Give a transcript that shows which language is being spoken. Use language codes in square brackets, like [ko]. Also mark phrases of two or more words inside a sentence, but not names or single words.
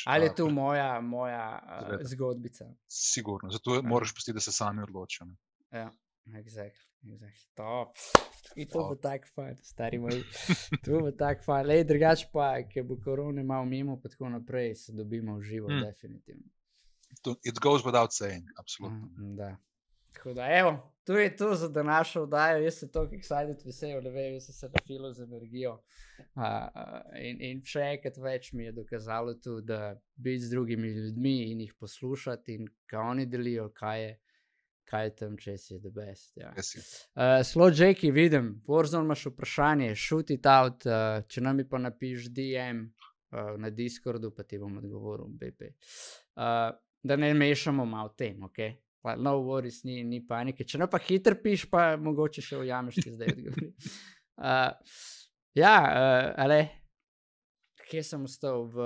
[sl] Ali je tu moja zgodbica? Sigurno, zato moraš pustiti, da se sami odločijo. Ne? Ja, exactly. Top. In to bo tak fajn, stari moj. To bo tak fajn. Lej, drugač pa, ker bo korone malo mimo, pa tako naprej se dobimo v živo, definitivno. [en] It goes without saying, [sl] absolutno. Da. Tako da, evo, tu je to za današnjo oddajo. Jaz se toliko excited vesel, da vem, jaz sem se nafilil z energijo. In še enkrat več mi je dokazalo tu, da biti z drugimi ljudmi in jih poslušati in kaj oni delijo, kaj je tam, čez je [en] the best. [sl] Ja. Slow Jakey, vidim, Warzone imaš vprašanje, [en] shoot it out, [sl] če nam pa napiš DM na Discordu, pa ti bom odgovoril, BP. Da ne mešamo malo tem, ok? [en] No worries, [sl] ni panike. Če ne pa hitro piš, pa mogoče še ujameš ti zdaj odgovori. Ale, kje sem ostal v...